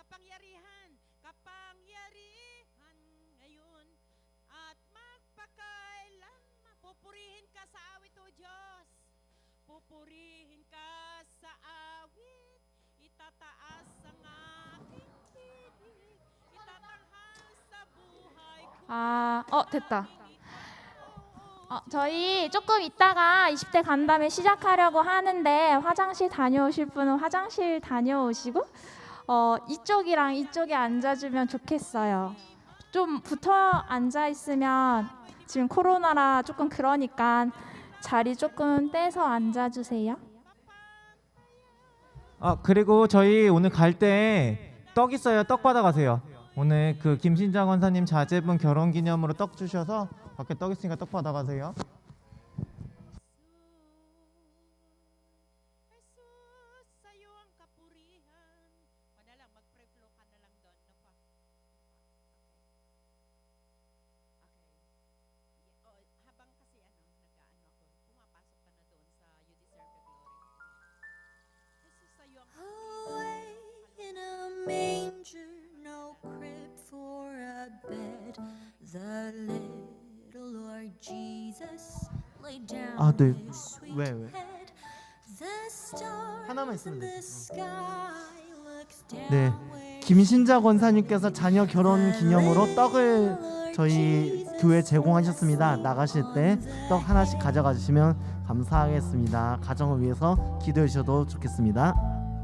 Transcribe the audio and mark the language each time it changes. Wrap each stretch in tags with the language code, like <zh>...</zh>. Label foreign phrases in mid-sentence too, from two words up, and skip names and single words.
<tl>Kapangyarihan ngayon at magpakailan. Pupurihin ka sa awit, O Diyos. Pupurihin ka sa awit. Itataas ang aking tinig. Itatanghal sa buhay ko.</tl> <ko>됐다. 저희 조금 있다가 20대 간담회 시작하려고 하는데 화장실 다녀오실 분은 화장실 다녀오시고 이쪽이랑 이쪽에 앉아주면 좋겠어요. 좀 붙어 앉아 있으면 지금 코로나라 조금 그러니까 자리 조금 떼서 앉아주세요. 그리고 저희 오늘 갈 때 떡 있어요. 떡 받아가세요. 오늘 그 김신장 원사님 자제분 결혼 기념으로 떡 주셔서 밖에 떡 있으니까 떡 받아가세요.</ko> <tl>Jesus, sa iyo ang kapurihan. O na lang, mag-pre-flow ka na lang doon. No pa? Okay. Habang kasi nag-aano ako, pumapasok ka na doon sa You Deserve the Glory. Jesus, sa iyo ang</tl> <en>Away in a manger, no crib for a bed. The little Lord Jesus laid down</en> <ko>네.</ko> <en>his sweet</en> <ko>왜?</ko> <en>head. The stars</en> <ko>하나만 있으면</ko> <en>in</en> <ko>돼.</ko> <en>the sky looks down</en> <ko>네,</ko> <en>where</en> <ko>김신자 권사님께서 자녀 결혼 기념으로 떡을 저희 교회 제공하셨습니다. 나가실 때 떡 하나씩 가져가 주시면 감사하겠습니다. 가정을 위해서 기도해 주셔도 좋겠습니다.</ko>